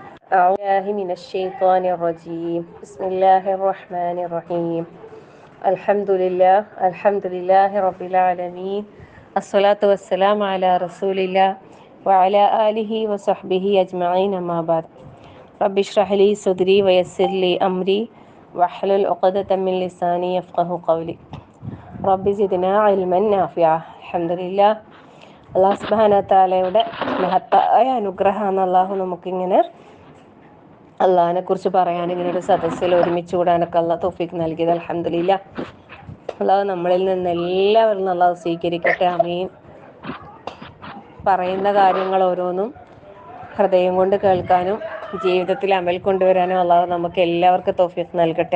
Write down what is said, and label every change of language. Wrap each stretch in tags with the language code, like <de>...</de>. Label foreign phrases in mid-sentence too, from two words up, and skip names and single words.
<ar>أعوذ بالله من الشيطان الرجيم بسم الله الرحمن الرحيم الحمد لله رب العالمين الصلاة والسلام على رسول الله وعلى آله وصحبه أجمعين أما بعد رب اشرح لي صدري ويسر لي أمري واحلل عقدة من لساني يفقه قولي رب زدنا علما نافعا الحمد لله. الله سبحانه وتعالى</ar> <ml>മഹത്തായ അനുഗ്രഹമാണ് അള്ളാഹു നമുക്കിങ്ങനെ അള്ളാഹിനെ കുറിച്ച് പറയാൻ ഇങ്ങനെ ഒരു സദസ്സിൽ ഒരുമിച്ച് കൂടാനൊക്കെ അള്ളാഹ് തൗഫീഖ് നൽകിയത്. അൽഹംദുലില്ലാ. അള്ളാഹു നമ്മളിൽ നിന്ന് എല്ലാവരും അള്ളാഹു സ്വീകരിക്കട്ടെ. ആമീൻ. പറയുന്ന കാര്യങ്ങൾ ഓരോന്നും ഹൃദയം കൊണ്ട് കേൾക്കാനും ജീവിതത്തിൽ അമൽ കൊണ്ടുവരാനും അള്ളാഹു നമുക്ക് എല്ലാവർക്കും തൗഫീഖ് നൽകട്ടെ.</ml>